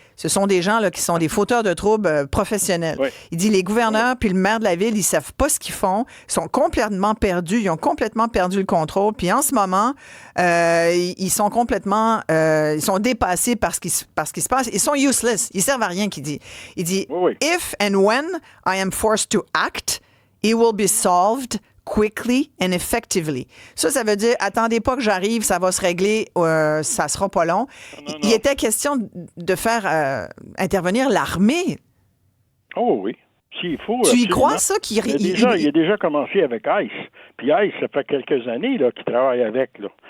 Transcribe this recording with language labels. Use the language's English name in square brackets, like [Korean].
[French] Ce sont des gens là, qui sont des fauteurs de troubles professionnels. Oui. Il dit les gouverneurs puis le maire de la ville, ils savent pas ce qu'ils font, ils sont complètement perdus, ils ont complètement perdu le contrôle. Puis en ce moment, ils sont complètement, ils sont dépassés par ce qui se passe. Ils sont useless, ils servent à rien. Il dit, [English] if and when I am forced to act, it will be solved quickly and effectively. [French] Ça veut dire, attendez pas que j'arrive, ça va se régler, ça sera pas long. Non. Il était question de faire intervenir l'armée. Oh oui. S'il faut. Tu y crois, ça? Il a déjà commencé avec ICE. Puis ICE, ça fait quelques années là, qu'ils travaillent avec. Là.